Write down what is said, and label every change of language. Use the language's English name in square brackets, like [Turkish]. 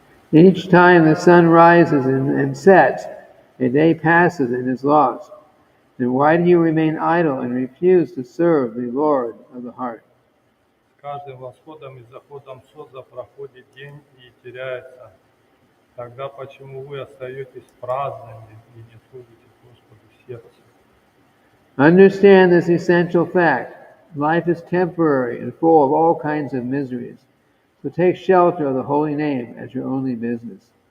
[English] Each time the sun rises and sets, a day passes and is lost. Then why do you remain idle and refuse to serve the Lord of the heart? [Russian] С каждым восходом и заходом солнца проходит день и теряется. Тогда почему вы остаетесь праздными и не служите Господу сердцем? [English] Understand this essential fact. Life is temporary and full of all kinds of miseries. So take shelter of the holy name as your only business.